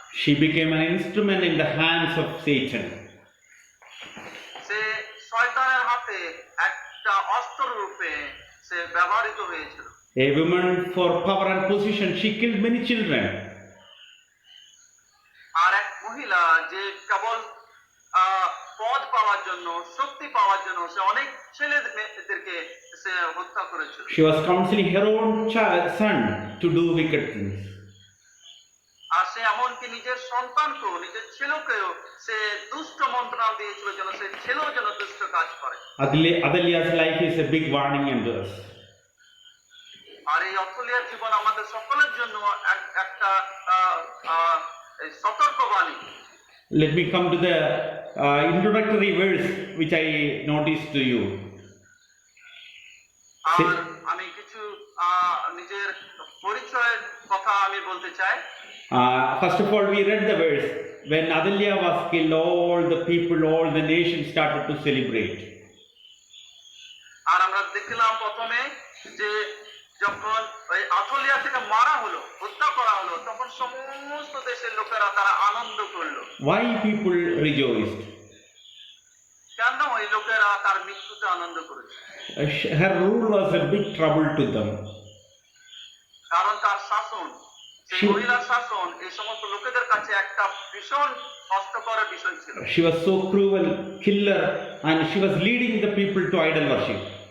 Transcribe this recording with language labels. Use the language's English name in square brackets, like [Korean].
[English] She became an instrument in the hands of Satan. [Bangla] সে শয়তানের হাতে একটা অস্ত্র রূপে সে ব্যবহৃত হয়েছিল। [English] A woman for power and position, she killed many children. [Bangla] আর এক মহিলা যে কেবল পদ পাওয়ার জন্য, শক্তি পাওয়ার জন্য সে অনেক ছেলেদেরকে সে হত্যা করেছিল। [English] She was counseling her own son to do wicked things. [Bangla] আর সে এমনকি নিজের সন্তানকেও, নিজের ছেলেকেও সে দুষ্ট মন্ত্রণা দিয়েছিল যেন সে ছেলেও যেন দুষ্ট কাজ করে। [English] Adalya's life is a big warning unto us. [Bangla] আর এই অথলিয়ার জীবন আমাদের সকলের জন্য একটা আহ, আহ, এই সতর্কবাণী। [English] Let me come to the introductory verse which I noticed to you. [Bangla] আর আমি কিছু নিজের পরিচয়ের কথা আমি বলতে চাই। [English] First of all, we read the verse. When Adalya was killed, all the people, all the nation started to celebrate. [Bangla] আর আমরা দেখলাম প্রথমে যে যখন ওই আথলিয়া থেকে মারা হলো, হত্যা করা হলো, তখন সমস্ত দেশের লোকেরা তারা আনন্দ করলো। [English] Why people rejoiced? [Bangla] কেন ওই লোকেরা তার মৃত্যুতে আনন্দ করেছে? [English] Her rule was a big trouble to them. [Bangla] কারণ তার শাসন, সেই মহিলার শাসন এই সমস্ত লোকেদের কাছে একটা ভীষণ কষ্টকর বিষয় ছিল। [English] She was so cruel, killer, and she was leading the people to idol worship.